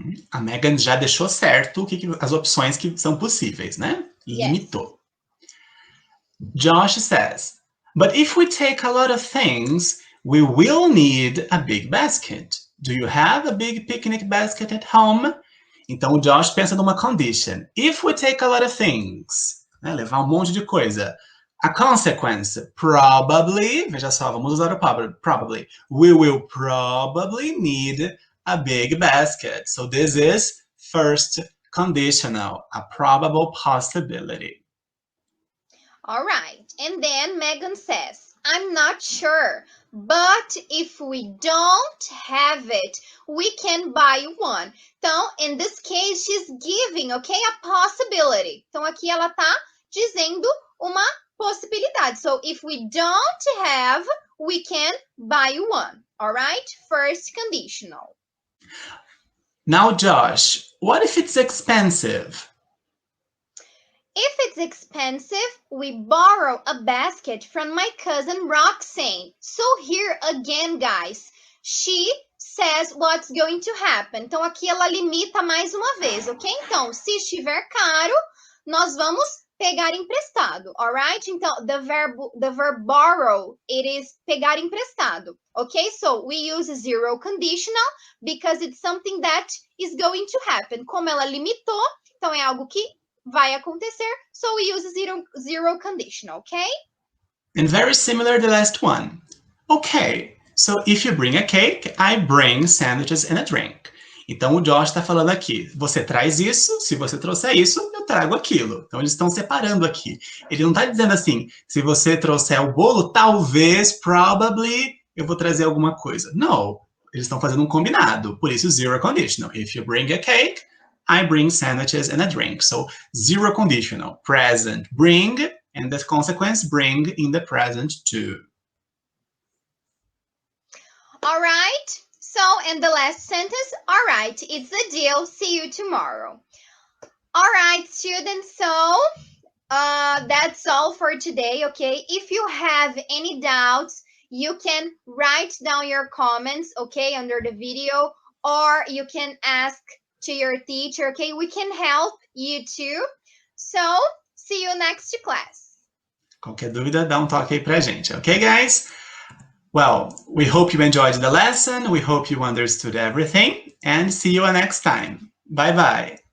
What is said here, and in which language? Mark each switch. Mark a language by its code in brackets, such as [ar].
[pt] A Megan já deixou certo as opções que são possíveis, né? Limitou. [en] Josh says, but if we take a lot of things, we will need a big basket. Do you have a big picnic basket at home? [pt] Então, o Josh pensa numa condition. [en] If we take a lot of things, [pt] né, levar um monte de coisa. A consequence, probably, veja só, vamos usar o probably. [en] We will probably need a big basket. So this is first conditional, a probable possibility. All right, and then Megan says, I'm not sure, but if we don't have it, we can buy one. Então, in this case, she's giving, okay, a possibility. [pt] Então, aqui ela tá dizendo uma possibilidade. [en] So, if we don't have, we can buy one. All right, first conditional. Now, Josh, what if it's expensive? If it's expensive, we borrow a basket from my cousin Roxanne. So here again, guys, she says what's going to happen. [pt] Então, aqui ela limita mais uma vez, ok? Então, se estiver caro, nós vamos pegar emprestado, alright? [en] Então, the verb borrow, it is [pt] pegar emprestado, [en] ok? So, we use zero conditional because it's something that is going to happen. [pt] Como ela limitou, então é algo que vai acontecer, [en] so we use zero conditional, [pt] okay? [en] And very similar to the last one. Okay, so if you bring a cake, I bring sandwiches and a drink. [pt] Então, o Josh está falando aqui, você traz isso, se você trouxer isso, eu trago aquilo. Então, eles estão separando aqui. Ele não está dizendo assim, se você trouxer o bolo, talvez, probably, eu vou trazer alguma coisa. Não, eles estão fazendo um combinado, por isso zero conditional. [en] If you bring a cake, I bring sandwiches and a drink. So, zero conditional, present, bring, and the consequence, bring in the present too. All right. So, and the last sentence, all right, it's a deal. See you tomorrow. All right, students. So, that's all for today, okay? If you have any doubts, you can write down your comments, okay, under the video, or you can ask to your teacher, okay? We can help you too. So, see you next class. [pt] Qualquer dúvida, dá toque aí pra gente, okay, guys? [en] Well, we hope you enjoyed the lesson. We hope you understood everything. And see you next time. Bye-bye.